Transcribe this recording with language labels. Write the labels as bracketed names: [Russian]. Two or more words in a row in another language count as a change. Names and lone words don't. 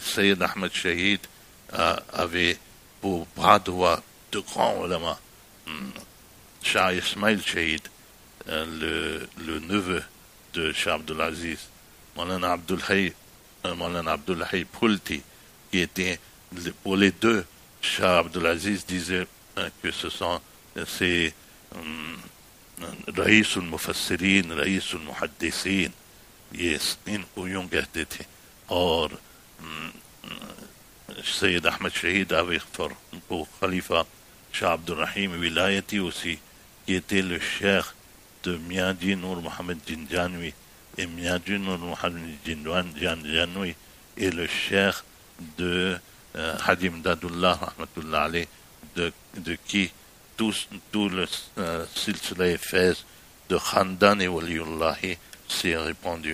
[French] Sayyid Ahmed Shahid avait pour bras droit de grands ulama, Shah Ismail Shahid, le neveu de Shah Abdul Aziz, Maulana Abdul Hayy Pulti, qui était, pour les deux, Shah Abdul Aziz disait que c'est [Arabic] Raïs al-Mufassirin, Raïs al-Muhaddissin, [Hindi] इनको यूं कहते थे. [French] और सैयद अहमद शहीद avec pour khalifa Shah Abdul Rahim Wilayati aussi, qui était le cheikh de Miaji Nour Mohamed Jinjanoui, et Miaji Nour Mohamed Jinjanoui est le cheikh de Hadi Imdadullah [Arabic] rahmatullah alayh, [French] de qui tout le silsila Fès de Khandan et Waliullahi s'est répandu.